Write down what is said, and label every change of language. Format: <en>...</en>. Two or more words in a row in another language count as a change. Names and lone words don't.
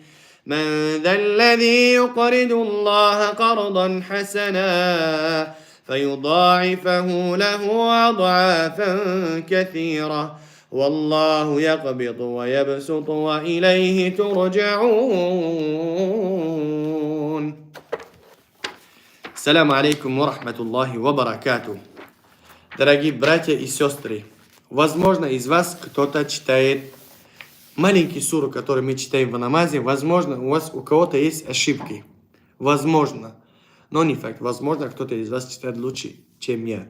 <ar>من ذا الذي يقرض الله قرضا حسنا فيضاعفه له أضعافا كثيرة، والله يقبض ويبسط وإليه ترجعون. السلام عليكم ورحمة الله وبركاته.</ar> <ru>Дорогие братья и сестры, возможно, из вас кто-то читает маленький суру, который мы читаем в намазе. Возможно, у кого-то есть ошибки. Возможно. Но не факт. Возможно, кто-то из вас читает лучше, чем я.</ru>